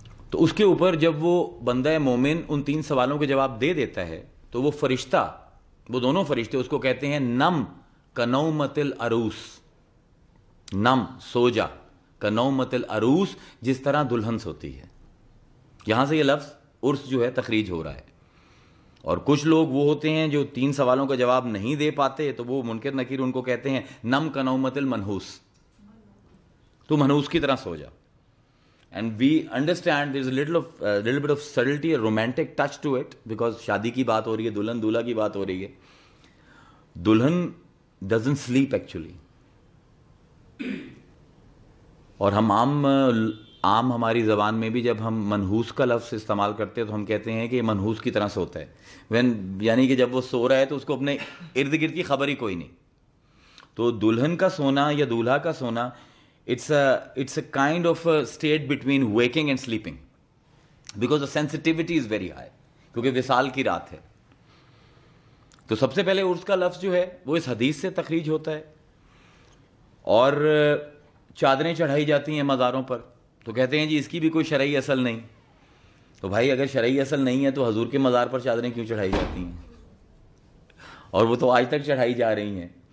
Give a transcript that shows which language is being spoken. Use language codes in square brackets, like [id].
[ur] تو اس کے اوپر جب وہ بندہ مومن ان 3 سوالوں کے جواب دے دیتا ہے تو وہ فرشتہ, وہ دونوں فرشتے اس کو کہتے ہیں [ar] نم کنومت العروس, [ur] نم سو جا, کنومت العروس, جس طرح دلہن سوتی ہے. یہاں سے یہ لفظ عرس جو ہے تخریج ہو رہا ہے. اور کچھ لوگ وہ ہوتے ہیں جو 3 سوالوں کا جواب نہیں دے پاتے تو وہ منکر نکیر ان کو کہتے ہیں [ar] نم کنومت المنحوس, [ur] تو منحوس کی طرح سو جا. [en] And we understand there's a little bit of subtlety, a romantic touch to it, because [ur] شادی کی بات ہو رہی ہے, [en] دلہن دولہا کی بات ہو رہی ہے. دلہن doesn't sleep actually. [ur] اور ہم عام ہماری زبان میں بھی جب ہم منحوس کا لفظ استعمال کرتے ہیں تو ہم کہتے ہیں کہ یہ منحوس کی طرح سوتا ہے. یعنی کہ جب وہ سو رہا ہے تو اس کو اپنے ارد گرد کی خبر ہی کوئی نہیں. تو دلہن کا سونا [en] یا دولہا کا سونا it's a kind of a state between waking and sleeping, because the sensitivity is very high, [ur] کیونکہ وصال کی رات ہے. تو سب سے پہلے عرس کا لفظ جو ہے وہ اس حدیث سے تخریج ہوتا ہے. اور چادریں چڑھائی جاتی ہیں مزاروں پر, تو کہتے ہیں جی اس کی بھی کوئی شرعی اصل نہیں. تو بھائی اگر شرعی اصل نہیں ہے تو حضور کے مزار پر چادریں کیوں چڑھائی جاتی ہیں, اور وہ تو آج تک چڑھائی جا رہی ہیں.